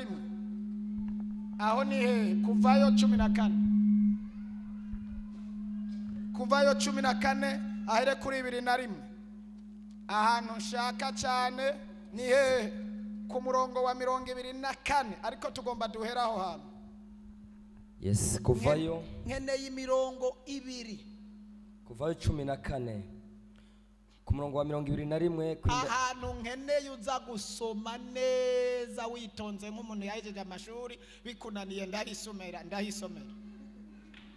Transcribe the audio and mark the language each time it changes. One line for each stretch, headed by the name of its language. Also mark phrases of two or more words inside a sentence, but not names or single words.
Rundi: Aho ni he kuvayo 14. Kuvayo 14 ahere kuri 21. Ahantu nshaka cyane ni he ku murongo wa 24 ariko tugomba duhera aho hantu. Yes, kuvayo nkeneye imirongo ibiri. kuvayo 14 ku murongo wa 21 ahantu nkeneye uza gusoma neza witonze nk'umuntu yahejeje amashuri bikunaniye ndahisomera.